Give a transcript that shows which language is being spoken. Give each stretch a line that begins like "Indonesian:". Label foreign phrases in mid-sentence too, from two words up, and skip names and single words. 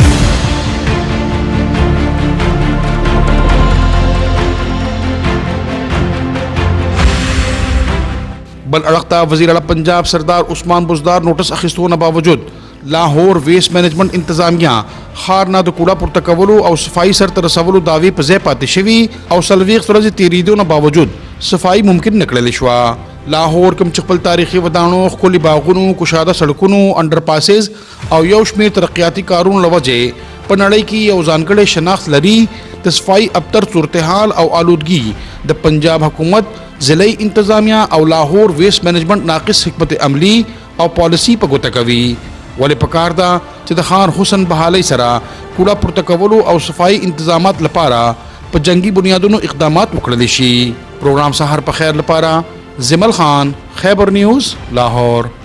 Pashto: بل اڑختا وزیر اعلیٰ پنجاب سردار عثمان بزدار نوٹس اخیستو نه باوجود لاهور
English: waste management
Pashto: انتظامیہ خار نه د کوړه پورته کولو او صفائی سر ته رسولو دعوی په ځای پاتې شوي او څلوېښت ورځې تېرېدو نه باوجود صفائی ممکن نه کړلی شوه لاهور کوم چې خپل تاریخي ودانو ښکلي باغونو کشاده سړکونو انډر پاسز او یو شمېر ترقیاتي کارونو له وجې په نړۍ کې یو ځانګړی شناخت لري د صفائی ابتر صورتحال او آلودګي د پنجاب حکومت ضلعي انتظامیہ او لاهور
English: waste management
Pashto: ناقص حکمت عملی او پالیسی په ګوته کوي ولې پکار ده چې د خان حسن بحالۍ سره کوړه پورته کولو او صفائی انتظامات لپاره په جنگي بنیادونو اقدامات وکړل شي پروګرام سحر په خیر لپاره زمل خان خیبر نیوز لاهور